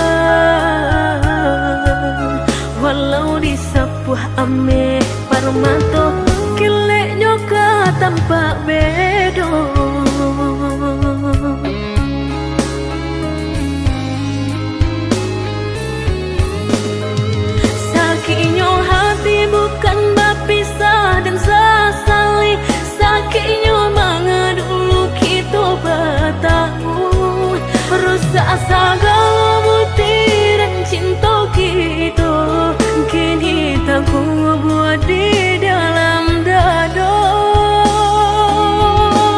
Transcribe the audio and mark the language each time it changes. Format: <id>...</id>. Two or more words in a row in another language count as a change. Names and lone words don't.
<min>Walau disapuh ame parmato, kileknya ka tampak bedo.</min> <id>Sakitnya hati bukan berpisah dan sesali, sakitnya manga dulu kita bertemu. Rusak segala butiran cinta kita, kini tak ku buat di dalam dada.</id>